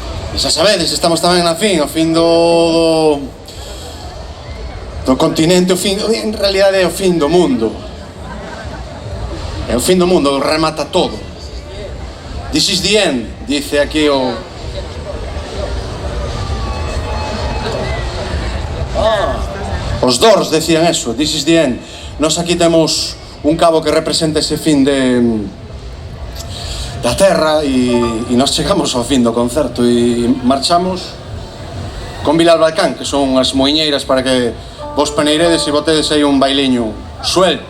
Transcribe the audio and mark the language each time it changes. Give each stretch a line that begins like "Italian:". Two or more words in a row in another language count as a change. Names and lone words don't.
Galician: E xa sabedes, estamos tamén na fin, o fin do continente, en realidade é o fin do mundo. É o fin do mundo, remata todo.
English: This is the end,
Galician: dice aquí os Doors decían eso,
English: this is the end.
Galician: Nos aquí temos un cabo que representa ese fin da Terra e nos chegamos ao fin do concerto e marchamos con Bilal Balcán, que son as moiñeiras para que vos peneiredes e botedes aí un bailiño suelto.